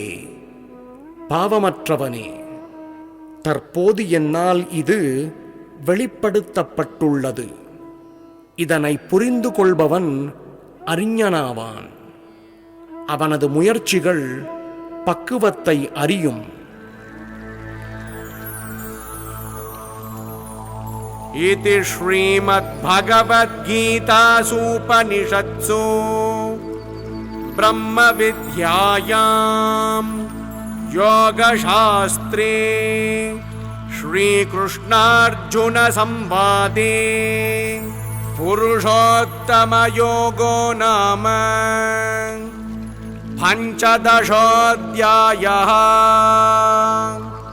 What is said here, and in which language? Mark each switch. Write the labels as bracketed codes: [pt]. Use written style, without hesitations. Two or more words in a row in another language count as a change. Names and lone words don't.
[ta] பாவமற்றவனே, தற்போது என்னால் இது வெளிப்படுத்தப்பட்டுள்ளது. இதனை புரிந்து கொள்பவன் அறிஞனாவான். அவனது முயற்சிகள் பக்குவத்தை அறியும். [sa] इति श्रीमद्भगवद्गीतासूपनिषत्सु ब्रह्मविद्यायां योगशास्त्रे श्रीकृष्णार्जुनसंवादे पुरुषोत्तमयोगो नाम पञ्चदशोऽध्यायः.